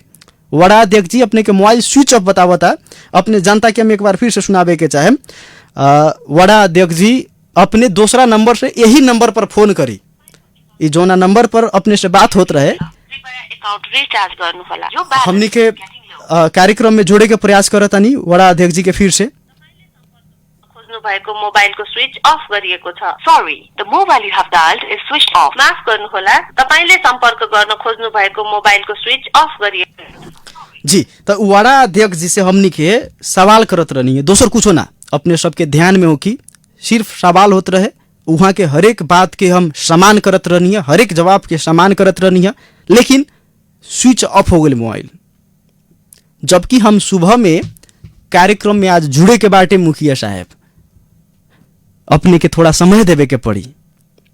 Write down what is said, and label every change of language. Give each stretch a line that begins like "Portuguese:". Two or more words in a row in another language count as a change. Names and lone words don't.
Bhojpuri: वार्ड अध्यक्ष जी अपने के मोबाइल
English: switch off
Bhojpuri: बतावता। अपने जनता के हम एक बार फिर से सुनावे के चाहे, वार्ड अध्यक्ष जी अपने दूसरा नंबर से यही नंबर पर फोन करी, ई जोना नंबर पर अपने से बात होत रहे, हमनी के कार्यक्रम में जोड़े के प्रयास करतानी वार्ड अध्यक्ष जी के फिर से।
Nepali: भएको मोबाइलको
English: switch off
Nepali: गरिएको छ।
English: sorry, the mobile you have dialled is switched off.
Nepali: माफ गर्नुहोला, तपाईले सम्पर्क गर्न खोज्नु भएको मोबाइलको
English: switch off
Nepali: गरिएको
Bhojpuri: जी। तो वार्ड अध्यक्ष जी से हमनी के सवाल करत रहनी है, दोसर कुछो ना। अपने सबके ध्यान में हो कि सिर्फ सवाल होत रहे, वहाँ के हर एक बात के हम सम्मान करत रहनी है, हर एक जवाब के सम्मान करत रहनी है, लेकिन
English: switch off
Bhojpuri: हो गए मोबाइल। जबकि हम सुबह में कार्यक्रम में आज जुड़े के बाटे मुखिया साहब, अपने के थोड़ा समय देवे के पड़ी।